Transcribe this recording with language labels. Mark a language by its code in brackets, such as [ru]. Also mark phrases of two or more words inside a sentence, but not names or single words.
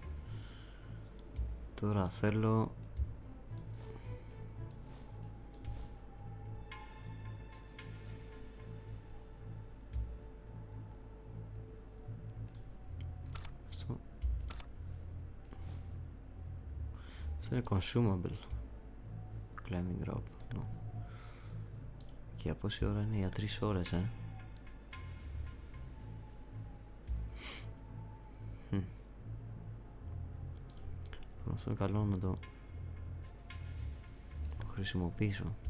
[el] Τώρα θέλω... Αυτό είναι consumable. [en] Climbing rope. No. [el] Και για πόση ώρα είναι? Για 3 ώρες, Αυτό είναι καλό να το χρησιμοποιήσω.